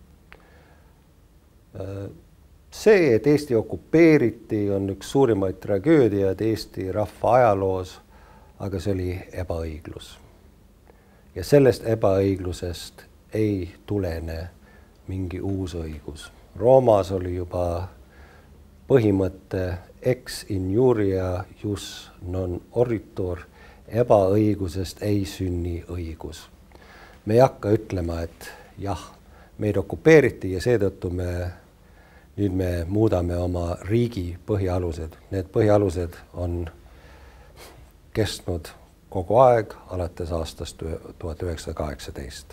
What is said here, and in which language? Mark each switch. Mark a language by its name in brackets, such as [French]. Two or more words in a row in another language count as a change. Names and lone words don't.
[Estonian] See, et Eesti okupeeriti, on üks suurimaid tragöödiaid Eesti rahva ajaloos, aga see oli ebaõiglus. Ja sellest ebaõiglusest ei tulene mingi uus õigus. Roomas oli juba põhimõte [Latin] ex injuria jus non oritur, [Estonian] ebaõigusest ei sünni õigus. Me ei hakka ütlema, et jah, meid okupeeriti ja seetõttu nüüd me muudame oma riigi põhialused. Need põhialused on kestnud kogu aeg alates aastast 1918.